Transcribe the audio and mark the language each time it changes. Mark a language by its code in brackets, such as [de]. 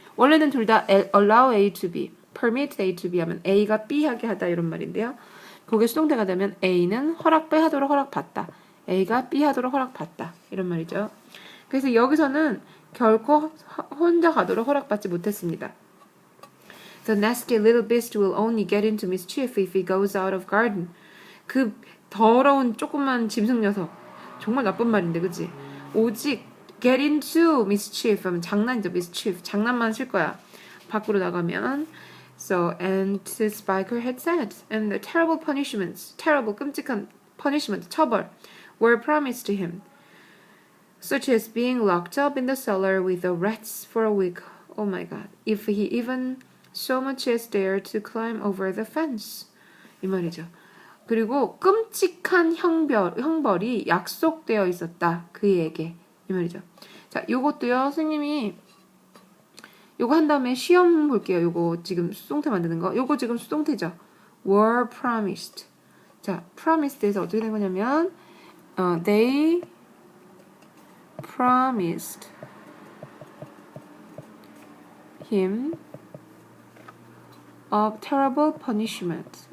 [ko] 원래는 둘 다 allow A to B, permit A to B 하면 A가 B 하게 하다 이런 말인데요. 그게 수동태가 되면 A는 허락 B 하도록 허락받다. A가 B 하도록 허락받다. 이런 말이죠. 그래서 여기서는 결코 혼자 가도록 허락받지 못했습니다. [en] The nasty little beast will only get into mischief if he goes out of garden. [ko] 그 더러운 조그만 짐승 녀석. 정말 나쁜 말인데, 그치? 오직 get into mischief 하면 장난이죠, mischief. 장난만 칠 거야. 밖으로 나가면. [en] So, and Spiker had said, and the terrible punishments, terrible, 끔찍한 punishment, 처벌, were promised to him. Such as being locked up in the cellar with the rats for a week. Oh my god. If he even so much as dared to climb over the fence. [ko] 이 말이죠. 그리고 끔찍한 형벌이 약속되어 있었다. 그에게. 이 말이죠. 자, 요것도요. 선생님이 요거 한 다음에 시험 볼게요. 요거 지금 수동태 만드는 거. 요거 지금 수동태죠. were promised. 자, promised에서 어떻게 된 거냐면 [en] they promised him a terrible punishment.